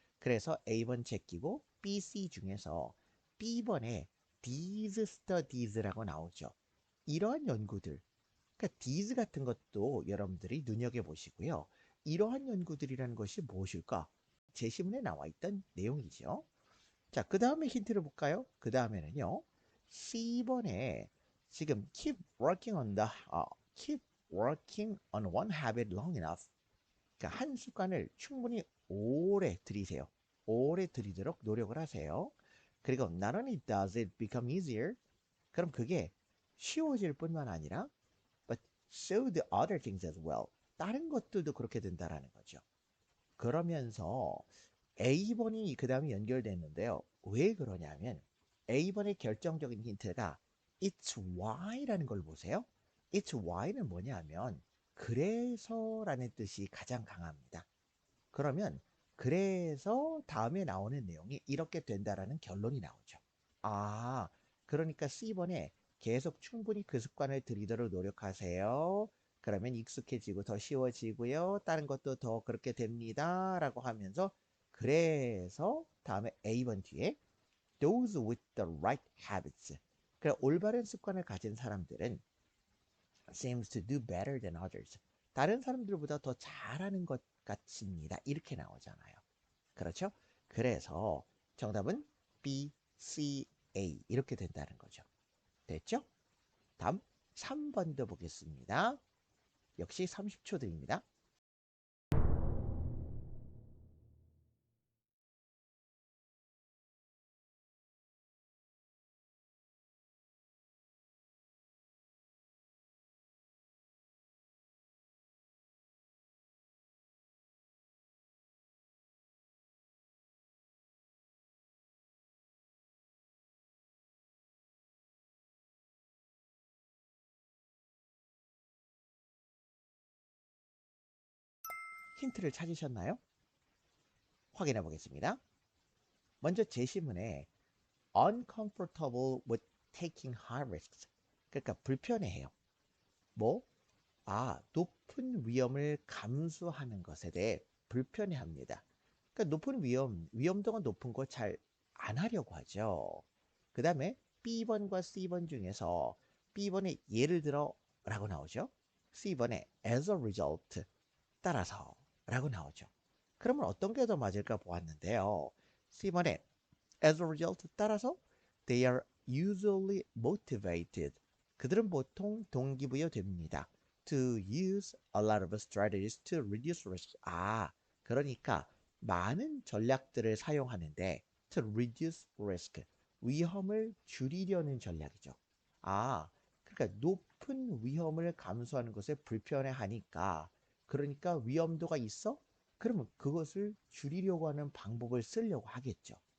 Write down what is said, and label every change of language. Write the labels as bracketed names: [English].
[Korean] 그래서 A번 제끼고 B, C 중에서 B번에 [English] these studies [Korean] 라고 나오죠. 이러한 연구들, 그러니까 these 같은 것도 여러분들이 눈여겨보시고요. 이러한 연구들이라는 것이 무엇일까? 제시문에 나와 있던 내용이죠. 자, 그 다음에 힌트를 볼까요? 그 다음에는요. C번에 지금 [English] keep working on one habit long enough. [Korean] 그러니까 한 습관을 충분히 오래 들이세요. 오래 들이도록 노력을 하세요. 그리고 [English] not only does it become easier, [Korean] 그럼 그게 쉬워질 뿐만 아니라 [English] but so the other things as well. [Korean] 다른 것들도 그렇게 된다라는 거죠. 그러면서 A번이 그 다음에 연결됐는데요. 왜 그러냐면 A번의 결정적인 힌트가 [English] It's why [Korean] 라는 걸 보세요. [English] It's why [Korean] 는 뭐냐면 그래서라는 뜻이 가장 강합니다. 그러면 그래서 다음에 나오는 내용이 이렇게 된다라는 결론이 나오죠. 아, 그러니까 C번에 계속 충분히 그 습관을 들이도록 노력하세요. 그러면 익숙해지고 더 쉬워지고요. 다른 것도 더 그렇게 됩니다. 라고 하면서 그래서 다음에 A번 뒤에 [English] those with the right habits. [Korean] 그래 올바른 습관을 가진 사람들은 [English] seems to do better than others. [Korean] 다른 사람들보다 더 잘하는 것 같습니다. 이렇게 나오잖아요. 그렇죠? 그래서 정답은 B, C, A 이렇게 된다는 거죠. 됐죠? 다음 3번도 보겠습니다. 역시 30초 드립니다. 힌트를 찾으셨나요? 확인해 보겠습니다. 먼저 제시문에 [English] uncomfortable with taking high risks. [Korean] 그러니까 불편해해요. 뭐? 높은 위험을 감수하는 것에 대해 불편해합니다. 그러니까 높은 위험도가 높은 거 잘 안 하려고 하죠. 그 다음에 B번과 C번 중에서 B번에 예를 들어 라고 나오죠. C번에 [English] as a result [Korean] 따라서 라고 나오죠. 그러면 어떤 게 더 맞을까 보았는데요. C번에 [English] as a result [Korean] 따라서 [English] they are usually motivated. [Korean] 그들은 보통 동기부여됩니다. [English] To use a lot of strategies to reduce risk. [Korean] 그러니까 많은 전략들을 사용하는데 [English] to reduce risk. [Korean] 위험을 줄이려는 전략이죠. 그러니까 높은 위험을 감수하는 것에 불편해하니까 그러니까 위험도가 있어? 그러면 그것을 줄이려고 하는 방법을 쓰려고 하겠죠.